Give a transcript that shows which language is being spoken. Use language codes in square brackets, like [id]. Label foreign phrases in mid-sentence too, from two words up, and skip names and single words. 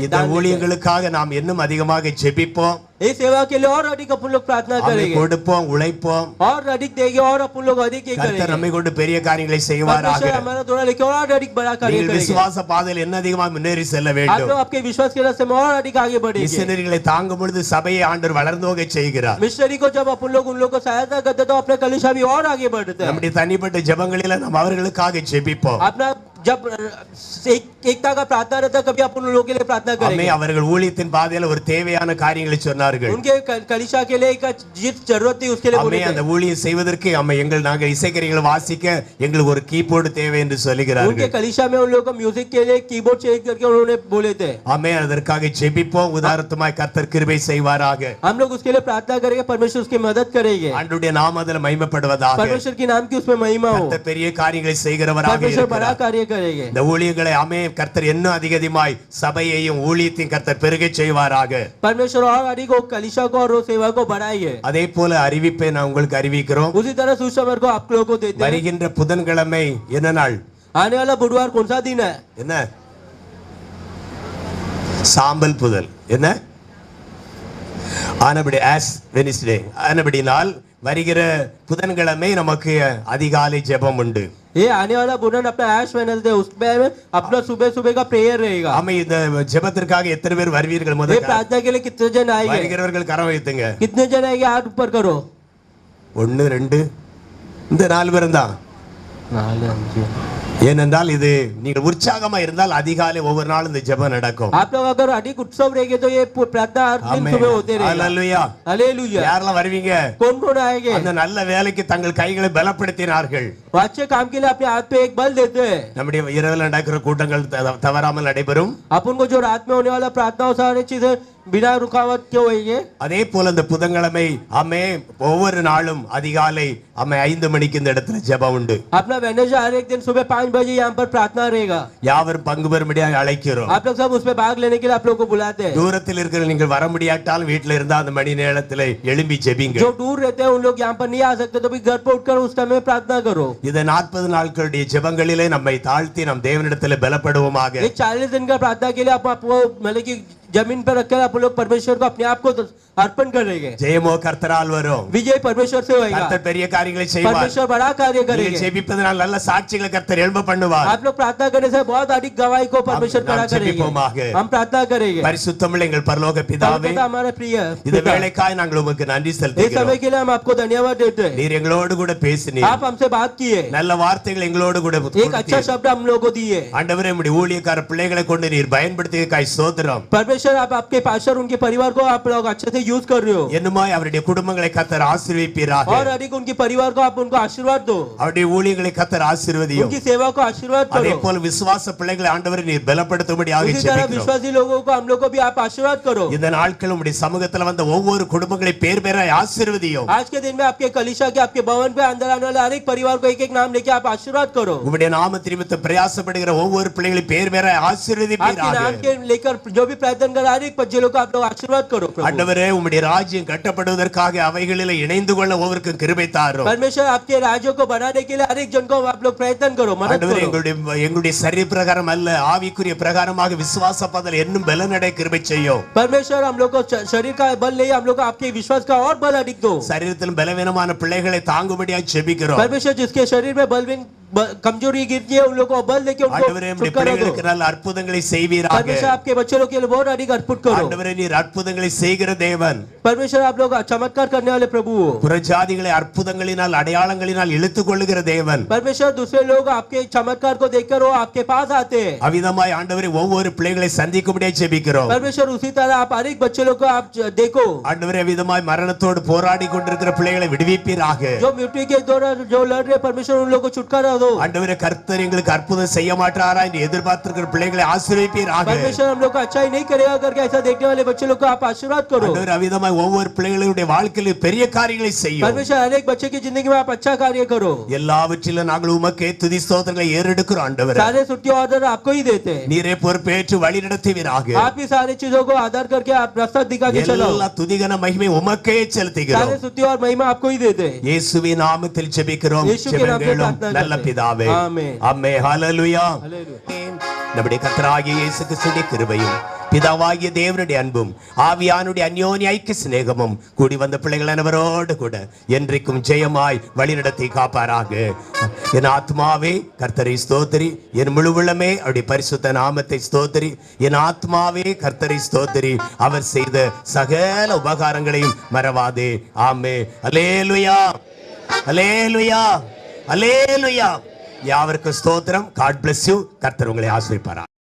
[ta] இந்த [hi] दान देते हैं। [ta] ஊழியங்களுக்காக நாம் இன்னும் அதிகமாக ஜெபிப்போம் [hi] ये सेवा के लिए और अधिक अपन लोग प्रार्थना [ta] அதை [hi] करेंगे [ta] கொடுப்போம் உழைப்போம் [hi] और अधिक देंगे और अपन लोग अधिक ये [ta] கர்த்தர் [hi] करेंगे। [ta] நம்மை கொண்டு பெரிய காரியங்களை செய்வாராக [hi] परमेश्वर हमारा द्वारा लेके और अधिक बड़ा कार्य [ta] நீங்கள் [hi] करेंगे। [ta] விசுவாச பாதையில் என்ன அதிகமாக முன்னேறி செல்ல [hi] आप [ta] வேண்டும் [hi] लोग आपके विश्वास के रास्ते में और अधिक आगे बढ़ेंगे। [ta] மிஷனரிகளை தாங்கும் பொழுது சபையை ஆண்டவர் வளர்ந்து போக செய்கிறார் [hi] मिशनरी को जब अपन लोग उन लोग को सहायता करते तो अपने कलीसिया भी और आगे बढ़ते हैं। [ta] நம்முடைய தனிப்பட்ட ஜெபங்களில நாம் அவர்களுக்காக ஜெபிப்போம் [hi] अपना जब एकता का प्रार्थना रहता है कभी अपन लोगों के लिए प्रार्थना [ta] அம்மே [hi] करेंगे। [ta] அவர்கள் ஊழியத்தின் பாதையில ஒரு தேவையான காரியங்களை சொன்னார்கள் [hi] उनके कलीसिया के लिए एक जिस जरूरत थी उसके लिए [ta] அம்மே [hi] बोले [ta] அந்த [hi] थे। [ta] ஊழியம் செய்வதற்கு அம்மா நாங்கள் இசைக்கருவிகளை வாசிக்க எங்களுக்கு ஒரு கீபோர்டு தேவை என்று [hi] उनके [ta] சொல்லுகிறார்கள் [hi] कलीसिया में उन लोगों को म्यूजिक के लिए कीबोर्ड चेंज करके उन्होंने बोले थे। [ta] அம்மே அதற்காக ஜெபிப்போம் உதாரணமாய் கர்த்தர் கிருபை செய்வாராக [hi] हम लोग उसके लिए प्रार्थना करेंगे परमेश्वर उसकी मदद करेंगे। [ta] ஆண்டவருடைய நாமத்தில் மகிமைப்படுவதாக [hi] परमेश्वर के नाम की उसमें महिमा हो। [ta] கர்த்தர் பெரிய காரியங்களை செய்கிறவராக [hi] परमेश्वर बड़ा [ta] இருக்கிறார் [hi] कार्य करेंगे। [ta] இந்த ஊழியங்களை அம்மே கர்த்தர் இன்னும் அதிகமாய் சபையையும் ஊழியத்தையும் கர்த்தர் பெருகச் செய்வாராக [hi] परमेश्वर और अधिक वो कलीसिया को और वो सेवा को बढ़ाइए। [ta] அதே போல அறிவிப்பை நான் உங்களுக்கு அறிவிக்கிறோம் [hi] उसी तरह सुसमाचार को आप लोगों को देते हैं। [ta] வருகின்ற புதன்கிழமை என்ன நாள் [hi] आने वाला बुधवार कौन सा दिन है? [ta] என்ன சாம்பல் புதல் என்ன ஆனபடி [en] Ash Wednesday [ta] ஆனபடி நாள் வருகிற புதன்கிழமை நமக்கு அதிகாலை ஜெபம் உண்டு [hi] ये आने वाला बुधन अपना [en] Ash Wednesday [hi] उसमें अपना सुबह सुबह का प्रेयर रहेगा। [ta] ஆமா இந்த ஜெபத்திற்காக எத்தனை பேர் வருவீர்கள் [hi] ये [ta] முதல்ல [hi] प्रार्थना के लिए कितने जन आएंगे? [ta] வருகிறவர்கள் கரம் வைத்துங்க [hi] कितने जन आएंगे हाथ ऊपर करो। [ta] 1 2 இந்த 4 பேரும் தான் ஏனென்றால் இது நீங்கள் உற்சாகமா இருந்தால் அதிகாலை ஒவ்வொரு நாளும் இந்த ஜெபம் நடக்கும் [hi] आप लोग अगर अधिक उत्सव रहेंगे तो ये प्रार्थना हर दिन [ta] ஆமென். [hi] सुबह होते रहेगा [ta] ஹalleluya. [hi] हालेलुया [ta] யாரெல்லாம் வருவீங்க [hi] कौन कौन आएंगे [ta] அந்த நல்ல வேலைக்கு தங்கள் கைகளை பலப்படுத்தினார்கள் [hi] वो अच्छे काम के लिए अपने हाथ पे एक बल देते हैं [ta] நம்முடைய இரவில் நடக்கிற கூட்டங்கள் தவறாமல் நடைபெறும் [hi] अपन को जो रात में होने वाला प्रार्थना सारी चीजें बिना रुकावट के होएंगे [ta] அதே போல இந்த புதன்கிழமை அம்மே ஒவ்வொரு நாளும் அதிகாலை அம்மே 5 மணிக்கு இந்த இடத்துல ஜெபம் உண்டு [hi] अपना वेडनेसडे हर एक दिन सुबह 5 बजे यहाँ पर प्रार्थना रहेगा [ta] யாவரும் பங்கு பெறும்படியாக அழைக்கிறோம் [hi] आप लोग सब उसमें भाग लेने के लिए आप लोग को बुलाते हैं [ta] தூரத்தில் இருக்கிற நீங்கள் வர முடியாட்டாலும் வீட்டில் இருந்தா அந்த மணி நேரத்தில் எழும்பி ஜெபிங்க [hi] जो दूर रहते हैं उन लोग यहाँ पर नहीं आ सकते तो भी घर पर उठकर उस टाइम में प्रार्थना करो [ta] இந்த 40 நாட்களுடைய ஜெபங்களிலே நம்மை தாழ்த்தி நம் தேவனிடத்தில் பலப்படுவோமாக [hi] एक 40 दिन का प्रार्थना के लिए आप आपको मतलब कि जमीन पर रखकर आप लोग परमेश्वर को अपने आप को अर्पण करेंगे [ta] ஜெயமோ கர்த்தரால் வரும் [hi] विजय परमेश्वर से होएगा [ta] கர்த்தர் பெரிய காரியங்களை செய்வார் [hi] परमेश्वर बड़ा कार्य [ta] நீங்கள் [hi] करेंगे [ta] ஜெபிப்பதனால் நல்ல சாட்சிகளை கர்த்தர் எழும்ப பண்ணுவார் [hi] आप लोग प्रार्थना करने से बहुत अधिक गवाही को परमेश्वर [ta] நாம் [hi] खड़ा करेंगे [ta] ஜெபிப்போமாக. [hi] हम प्रार्थना करेंगे [ta] பரிசுத்தமுள்ள எங்கள் பரலோக பிதாவே [hi] परमेश्वर हमारे प्रिय [ta] இந்த [hi] पिता, [ta] வேளைக்காய் நாங்கள் உமக்கு நன்றி [hi] इस [ta] செலுத்துகிறோம் [hi] समय के लिए हम आपको धन्यवाद देते हैं [ta] நீர் எங்களோடு கூட பேசினீர் [hi] आप हमसे बात किए [ta] நல்ல வார்த்தைகள் எங்களோடு கூட [hi] एक अच्छा शब्द हम लोगों को दिए [ta] ஆண்டவரே உம்முடைய ஊழியக்கார பிள்ளைகளை கொண்டு நீர் பயன்படுத்தியதற்காய் ஸ்தோத்திரம் [hi] परमेश्वर आप आपके पास्टर उनके परिवार को आप लोग अच्छे से यूज कर रहे हो [ta] என்னமாய் அவருடைய குடும்பங்களை கர்த்தர் ஆசீர்வதிப்பீராக [hi] और अधिक उनके परिवार को आप उनको आशीर्वाद दो [ta] அவருடைய ஊழியங்களை கர்த்தர் ஆசீர்வதியும் [hi] उनकी सेवा को आशीर्वाद [ta] அதே [hi] करो [ta] போல விசுவாச பிள்ளைகளை ஆண்டவரே நீர் பலப்படுத்தும்படியாக [hi] उसी तरह [ta] ஜெபிக்கிறோம் [hi] विश्वासी लोगों को हम लोग को भी आप आशीर्वाद करो [ta] இந்த நாட்கள் உம்முடைய சமூகத்துல வந்த ஒவ்வொரு குடும்பங்களை பேர் பேராய் ஆசீர்வதியும் [hi] आज के दिन में आपके कलिशा के आपके भवन पे अंदर आने वाले हर एक परिवार को एक एक नाम लेके आप आशीर्वाद करो [ta] உம்முடைய நாம நிமித்தம் பிரயாசப்படுகிற ஒவ்வொரு பிள்ளைகளை பேர் பேராய் [hi] आपके [ta] ஆசீர்வதிப்பீராக [hi] नाम के लेकर जो भी प्रार्थना कर हर एक बच्चे लोग को आप लोग आशीर्वाद करो प्रभु [ta] ஆண்டவரே உம்முடைய ராஜ்யம் கட்டப்படுவதற்காக அவைகளிலே இணைந்து கொள்ள ஒவ்வொருக்கும் கிருபை தாரும் [hi] परमेश्वर आपके राज्य को बनाने के लिए हर एक जन को आप लोग प्रयत्न करो मदद [ta] ஆண்டவரே [hi] करो [ta] எங்களுடைய சரீர பிரகாரம் அல்ல ஆவிக்குரிய பிரகாரமாக விசுவாச பதல் இன்னும் பலனடை கிருபை செய்யும் [hi] परमेश्वर हम लोग को शरीर का बल नहीं हम लोग को आपके विश्वास का और बल अधिक दो [ta] சரீரத்தில் பலவீனமான பிள்ளைகளை தாங்கும்படியாக ஜெபிக்கிறோம் [hi] परमेश्वर जिसके शरीर में बलवीन कमजोरी गिरती है उन लोगों को बल देके [ta] ஆண்டவரே [hi] उनको [ta] உம்முடைய [hi] छुटकारा दो [ta] பிள்ளைகளுக்கு நல்ல அற்புதங்களை செய்வீராக [hi] परमेश्वर आपके बच्चों के लिए बहुत अधिक अर्पित करो [ta] ஆண்டவரே நீர் அற்புதங்களை செய்கிற தேவன் [hi] परमेश्वर आप लोग चमत्कार करने वाले प्रभु हो [ta] புறஜாதிகளை அற்புதங்களினால் அடையாளங்களினால் இழுத்துக் கொள்ளுகிற தேவன் [hi] परमेश्वर दूसरे लोग आपके चमत्कार को देखकर वो आपके पास आते हैं [ta] அவிதமாய் ஆண்டவரே ஒவ்வொரு பிள்ளைகளை சந்திக்கும்படியாக ஜெபிக்கிறோம் [hi] परमेश्वर उसी तरह आप हर एक बच्चे लोग को आप देखो [ta] ஆண்டவரே அவிதமாய் மரணத்தோடு போராடி கொண்டிருக்கிற பிள்ளைகளை விடுவிப்பீராக [hi] जो मृत्यु के दौरान जो लड़ रहे परमेश्वर उन लोगों को छुटकारा दो [ta] ஆண்டவரே கர்த்தர் எங்களுக்கு அற்புதம் செய்ய மாட்டாரா என்று எதிர்பார்த்திருக்கிற பிள்ளைகளை ஆசீர்வதிப்பீராக [hi] परमेश्वर हम लोग को अच्छा ही नहीं करेगा करके ऐसा देखने वाले बच्चे लोग को आप आशीर्वाद करो [ta] ஆண்டவரே அவிதமாய் ஒவ்வொரு பிள்ளைகளுடைய வாழ்க்கையில் பெரிய காரியங்களை செய்யும் [hi] परमेश्वर हर एक बच्चे की जिंदगी में आप अच्छा कार्य करो [ta] எல்லாவற்றிலும் நாங்கள் உமக்கே துதி ஸ்தோத்திரங்களை ஏறெடுக்கிறோம் ஆண்டவரே [hi] सारे छुट्टी ऑर्डर आपको ही देते हैं [ta] நீரே பொறுப்பேற்று வழி நடத்துவீராக [hi] आप ही सारी चीजों को आधार करके आप रास्ता दिखा के चलो [ta] எல்லா துதிகன மகிமை உமக்கே செலுத்துகிறோம் [hi] सारे छुट्टी और महिमा आपको ही देते हैं [ta] இயேசுவின் நாமத்தில் ஜெபிக்கிறோம் [hi] यीशु के नाम से [ta] ஜெபங்களும் [hi] प्रार्थना [ta] நல்ல [hi] करते हैं। [ta] பிதாவே [hi] आमीन। [ta] ஆமென் ஹalleluya [hi] हालेलुया [ta] நம்முடைய கர்த்தராகிய இயேசு கிறிஸ்துவின் கிருபையும் பிதாவாகிய தேவனுடைய அன்பும் ஆவியானுடைய அந்யோன்ய ஐக்கிய சிநேகமும் கூடி வந்த பிள்ளைகள் அனைவரோடு கூட என்றைக்கும் ஜெயமாய் வழிநடத்தி காப்பாராக என் ஆத்மாவே கர்த்தரை ஸ்தோத்திரி என் முழு உள்ளமே அவருடைய பரிசுத்த நாமத்தை ஸ்தோத்திரி என் ஆத்மாவே கர்த்தரை ஸ்தோத்திரி அவர் செய்த சகல உபகாரங்களையும் மறவாதே ஆமே அல்லேலூயா அல்லேலூயா அல்லேலூயா யாவருக்கும் ஸ்தோத்திரம். [en] God bless you. [ta] கர்த்தர் உங்களை ஆசீர்வதிப்பாராக.